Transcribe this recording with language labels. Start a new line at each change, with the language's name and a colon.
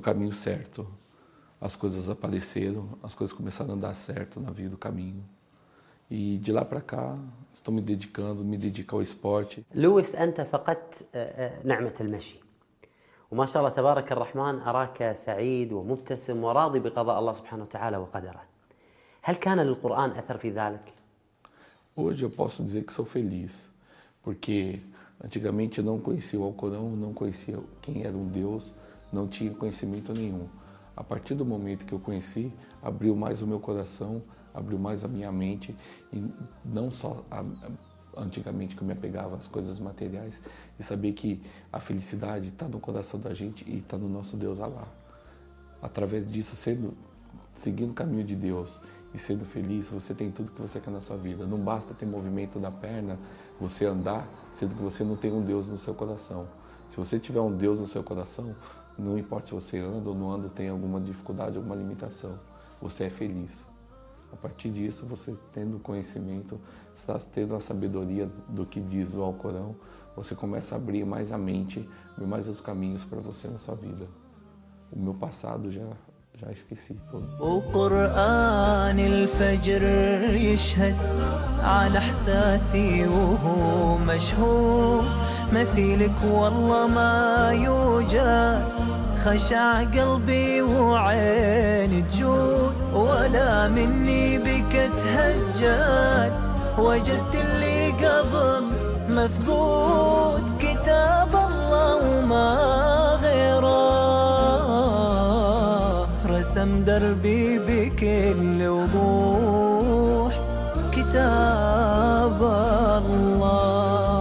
Portuguese: caminho certo, as coisas apareceram, as coisas começaram a andar certo na vida, no caminho. E de lá para cá, estou me dedicando, me dedico ao esporte.
Arabic: Lewis, أنت فقدت نعمة المشي. وما شاء الله تبارك الرحمن أراك سعيد ومبتسم وراضي بقضاء الله سبحانه وتعالى وقدره. هل كان للقرآن أثر في ذلك؟
Portuguese: Hoje eu posso dizer que sou feliz, porque antigamente eu não conhecia o Alcorão, não conhecia quem era um Deus, não tinha conhecimento nenhum. A partir do momento que eu conheci, abriu mais o meu coração, abriu mais a minha mente, e não só antigamente que eu me apegava às coisas materiais, e saber que a felicidade está no coração da gente e está no nosso Deus Alá. Através disso, seguindo o caminho de Deus e sendo feliz, você tem tudo que você quer na sua vida. Não basta ter movimento na perna, você andar, sendo que você não tem um Deus no seu coração. Se você tiver um Deus no seu coração, não importa se você anda ou não anda, tem alguma dificuldade, alguma limitação, você é feliz. A partir disso, você tendo conhecimento, está tendo a sabedoria do que diz o Alcorão, você começa a abrir mais a mente, abrir mais os caminhos para você na sua vida. O meu passado já esqueci tudo.
Arabic: O Coran, o Fajr, يشهد على احساسي وهو مشهور مثيلك والله ما يوجد خشع قلبي وعيني تجود ولا مني بك تهجد وجدت اللي قبل مفقود كتاب الله وما غيره رسم دربي بكل وضوح كتاب الله